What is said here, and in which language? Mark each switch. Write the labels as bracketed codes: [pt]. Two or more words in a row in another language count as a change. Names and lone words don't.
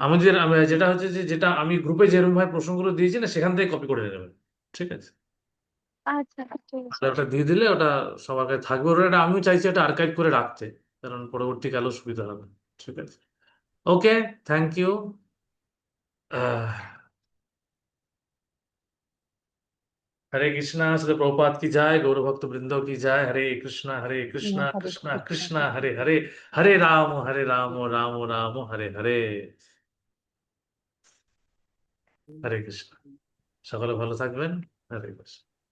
[bn] যেটা হচ্ছে যে, যেটা আমি গ্রুপে যেরকম ভাবে প্রশ্নগুলো দিয়েছি না, সেখান থেকে কপি করে নেবেন। ঠিক আছে, আচ্ছা ঠিক আছে। তাহলে ওটা দিয়ে দিলে ওটা সবার কাছে থাকবে। ওটা এটা আমিও চাইছি এটা আর্কাইভ করে রাখতে, কারণ পরবর্তীকালেও সুবিধা হবে। ঠিক আছে, ওকে, [en] thank you. [hi] हरे कृष्णा, श्री प्रभुपाद की जय, गौर भक्त वृंदों की जय। हरे कृष्णा হরে कृष्णा কৃষ্ণ कृष्णा হরে हरे हरे, हरे राम राम राम हरे हरे। [bn] হরে কৃষ্ণ, সকলে ভালো থাকবেন। হরে কৃষ্ণ।